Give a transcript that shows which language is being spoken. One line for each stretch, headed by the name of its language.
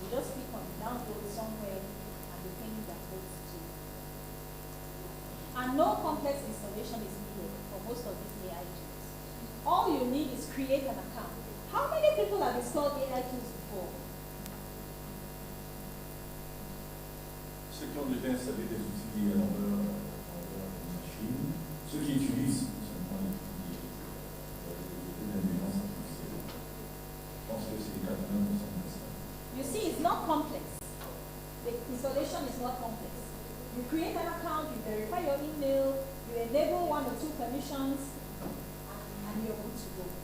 English: You just click on download somewhere and the thing downloads to you. And no complex installation is needed for most of these AI tools. All you need is create an account. How many people have installed AI tools before?
French: Ceux qui ont déjà installé des outils dans leur machine, ceux qui utilisent seulement l'intelligence artificielle. Je pense que c'est 80% de ça.
English: You see, it's not complex. The installation is not complex. You create an account, you verify your email, you enable 1 or 2 permissions, and you're good to go.